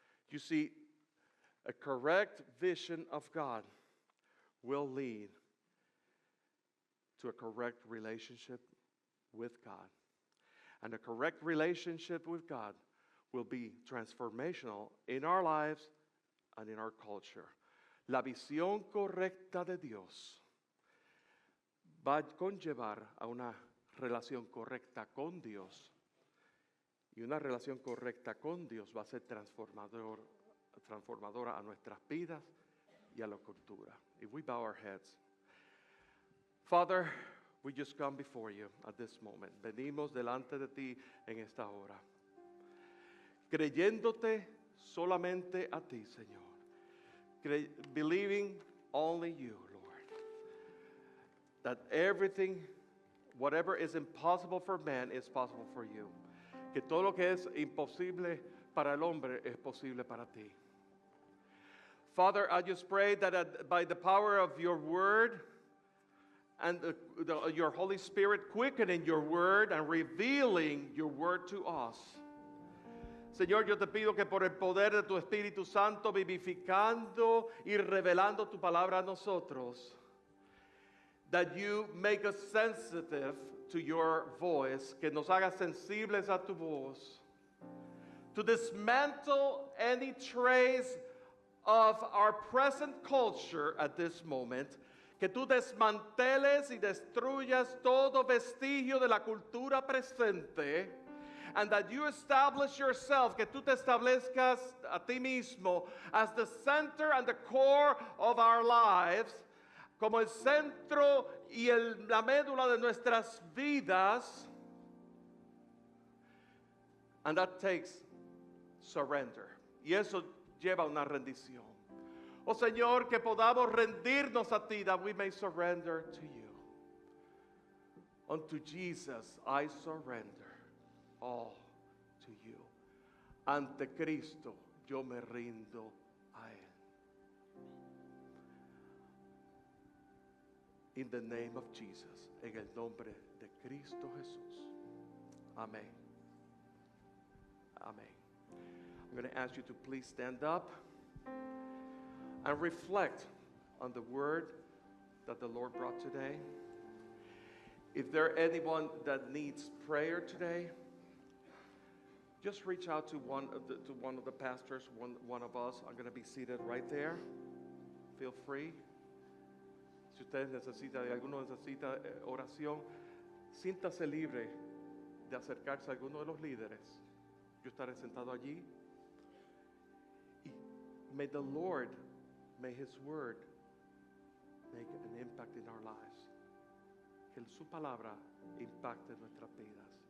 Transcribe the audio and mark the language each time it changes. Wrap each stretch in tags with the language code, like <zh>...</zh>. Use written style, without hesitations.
<en>You see, a correct vision of God will lead to a correct relationship with God. And a correct relationship with God will be transformational in our lives and in our culture.</en> <es>La visión correcta de Dios va a conllevar a una relación correcta con Dios. Y una relación correcta con Dios va a ser transformadora a nuestras vidas y a la cultura.</es> <en>If we bow our heads. Father, we just come before you at this moment.</en> <es>Venimos delante de ti en esta hora. Creyéndote solamente a ti, Señor.</es> <en>Believing only you, Lord. That everything, whatever is impossible for man, is possible for you.</en> <es>Que todo lo que es imposible para el hombre es posible para ti.</es> <en>Father, I just pray that by the power of your word and your Holy Spirit quickening your word and revealing your word to us.</en> <es>Señor, yo te pido que por el poder de tu Espíritu Santo, vivificando y revelando tu palabra a nosotros,</es> <en>that you make us sensitive to your voice,</en> <es>que nos hagas sensibles a tu voz,</es> <en>to dismantle any trace of our present culture at this moment,</en> <es>que tú desmanteles y destruyas todo vestigio de la cultura presente,</es> <en>and that you establish yourself,</en> <es>que tú te establezcas a ti mismo</es> <en>as the center and the core of our lives,</en> <es>como el centro y la médula de nuestras vidas.</es> <en>And that takes surrender.</en> <es>Y eso lleva una rendición. Oh Señor, que podamos rendirnos a ti,</es> <en>that we may surrender to you. Unto Jesus I surrender all to you.</en> <es>Ante Cristo yo me rindo a Él.</es> <en>In the name of Jesus,</en> <es>en el nombre de Cristo Jesús. Amén. Amen.</es> <en>I'm going to ask you to please stand up and reflect on the word that the Lord brought today. If there anyone that needs prayer today, just reach out to one of the pastors, one of us. I'm going to be seated right there. Feel free.</en> <es>Si ustedes necesitan, alguno necesita oración, siéntase libre de acercarse a alguno de los líderes. Yo estaré sentado allí.</es> <en>Y may the Lord, may His word make an impact in our lives.</en> <es>Que su palabra impacte nuestras vidas.</es>